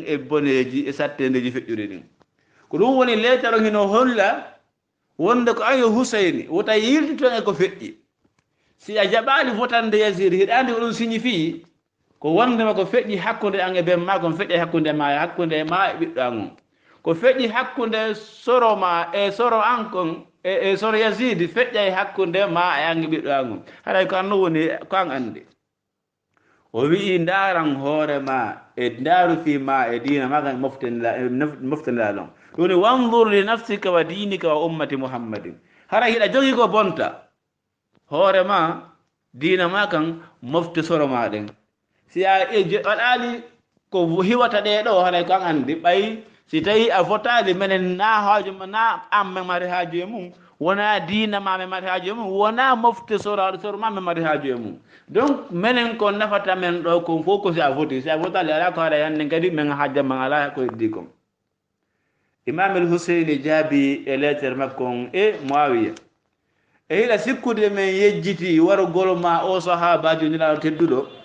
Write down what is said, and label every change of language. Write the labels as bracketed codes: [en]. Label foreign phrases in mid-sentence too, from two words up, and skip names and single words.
[ff] e boneji e sattedeji feƴƴuɗi ɗin ko ɗum woni letaro hino holla wonde ko an yo Husseini wota yiltuton e ko feƴƴi si a jaɓali votande Yazid hiɗandi ko ɗum signifie ko wondema ko feƴƴi hakkude an e ben ma ko feƴƴi hakkude ma e ɓiɗɗo an on ko feƴƴi hakkude soro ma e soro an kon e soro Yazid feƴƴa e hakkude ma e an e ɓiɗɗo an on haɗay ko anno woni ko an andi o wi'i ndaran hoore ma e ndaaru fi ma e diina ma kan moftanila ɗon ɗum [ar] wanzur li nafsika wa dinika wa ummati muhammadin [ff] haray hiɗa jogii ko bonta hoore ma diina ma kan mofte soro ma ɗen si a waɗali ko hiwata ɗe ɗo haray ko an andi ɓay si tawi a fotali menen na haaju na an men mari haaju e mum wona diina ma men mari haaju e mum wona mofte soro ma men mari haaju e mum donc menen ko nafata men ɗo ko fof ko si a fotali ala ko haɗa hannde kadi men hajja man ala ko heddi kon imamel Husseini jaabi e lettere makko on e Muawiya e hiɗa sikkude men yejjiti warugol ma o sahabajo nelaɗo tedduɗo